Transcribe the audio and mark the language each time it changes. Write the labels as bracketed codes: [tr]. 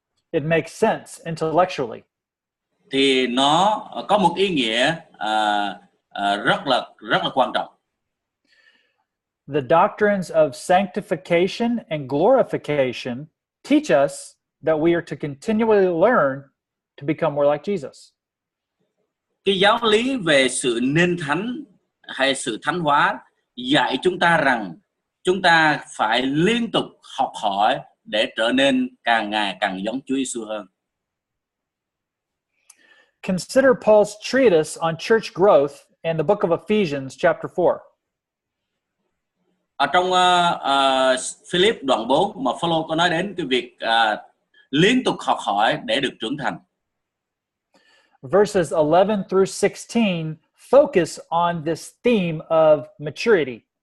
[en] It makes sense intellectually. [vi] Thì nó có một ý nghĩa rất là quan trọng. [en] The doctrines of sanctification and glorification teach us that we are to continually learn to become more like Jesus. [vi] Cái giáo lý về sự nên thánh hay sự thánh hóa dạy chúng ta rằng chúng ta phải liên tục học hỏi để trở nên càng ngày càng giống Chúa Giêsu hơn. [en] Consider Paul's treatise on church growth in the book of Ephesians chapter 4. [vi] Ở trong Philip đoạn 4 mà Phaolô có nói đến cái việc liên tục học hỏi để được trưởng thành. [en] Verses 11 through 16 focus on this theme of maturity.